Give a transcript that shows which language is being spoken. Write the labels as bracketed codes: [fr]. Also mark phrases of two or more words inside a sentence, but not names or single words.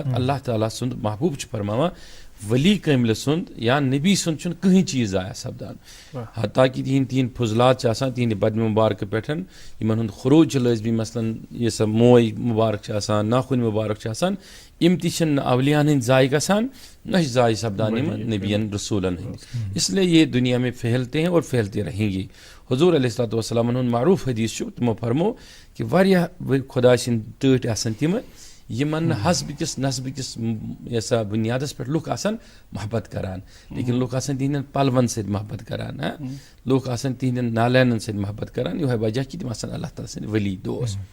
[ks] اللہ تعالیٰ سُنٛد محبوٗب چھُ فرماوان ؤلی کٲملہِ سُنٛد یا نبی سُنٛد چھُنہٕ کٕہٕنۍ چیٖز ضایع سپدان. حتاکہِ تِہنٛدۍ فضلات چھِ آسان تِہنٛدِ بدنہِ مُبارکہٕ پٮ۪ٹھ یِمن ہُنٛد خروج چھُ لٲزمی مثلاً یہِ سا موے مُبارک چھِ آسان ناخوٗنہِ مُبارک چھِ آسان یِم تہِ چھِنہٕ نہ اولِیاہن ہٕنٛدۍ ضایع گژھان نہ چھِ ضایع سپدان یِمن نبیَن رسوٗلن ہٕنٛدۍ. [ur] اسلیے یہ دُنیا میں پھیلتے ہیں اور پھیلتے رہیں گے. [ks] حضوٗر [ar] علیہ الصلاتُ وسلامن [ks] ہُنٛد معروٗف حدیٖث چھُ تِمو فرمو کہِ واریاہ خۄدا سٕنٛدۍ ٹٲٹھۍ آسان تِمہٕ یِمن نہٕ حسبہٕ کِس نسبہٕ کِس یہِ سا بُنیادس پٮ۪ٹھ لُکھ آسان محبت کران لیکن لُکھ آسان تِہنٛدٮ۪ن پلون سۭتۍ محبت کران لُکھ آسان تِہنٛدٮ۪ن نالینن سۭتۍ محبت کران یِہوے وجہ کہِ تِم آسان اللہ تعالیٰ سٕنٛدۍ ؤلی دوس.